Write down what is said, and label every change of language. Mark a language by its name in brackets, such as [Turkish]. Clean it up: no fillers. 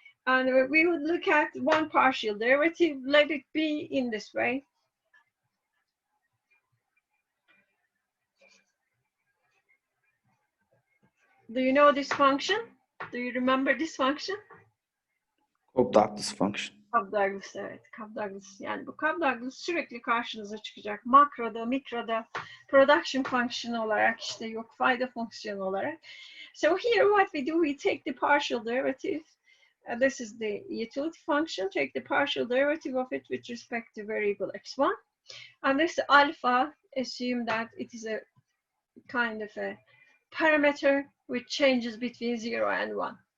[English] And we would look at one partial derivative. Let it be in this way. Do you know this function? Do you remember this function? Cobb-Douglas function. [Turkish] Cobb-Douglas, evet. Cobb-Douglas. Yani bu Cobb-Douglas sürekli karşınıza çıkacak. Makroda, mikroda, production function olarak, işte yok fayda fonksiyonu olarak. [English] So here what we do, we take the partial derivative. This is the utility function. Take the partial derivative of it with respect to variable x1. And this alpha assume that it is a kind of a parameter which changes between 0 and 1.